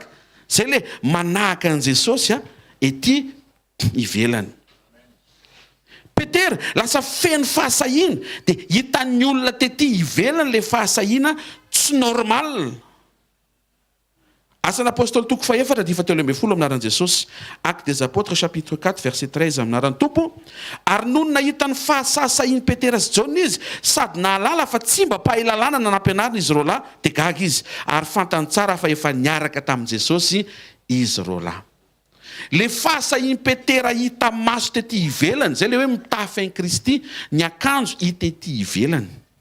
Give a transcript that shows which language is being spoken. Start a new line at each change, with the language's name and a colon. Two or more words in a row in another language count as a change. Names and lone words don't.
Malagasy: Zay le manahaka an'i Jesosy ety ivelany. Petera lasa feno fahasahiana dia hitan'ny olona tety ivelany le fahasahiana tsy normal. Asan'ny apôstôly toko faefatra dia fatelo ambin'ny folo aminaran'i Jesosy.
French: Actes des apôtres chapitre 4 verset 13
Malagasy: aminaran'ny tompo. Ary noho nahita ny fahasasainy Petera sy Jaona izy, sady nahalala fa tsy mba mpahay lalàna na nampianarina izy roa lahy, dia gaga izy. Ary fantany tsara fa efa niaraka tamin'i Jesosy izy roa lahy. Le fahasainy Petera hita maso tety ivelany, zay le hoe mitafy an'i Kristy, ny akanjo hita ety ivelany.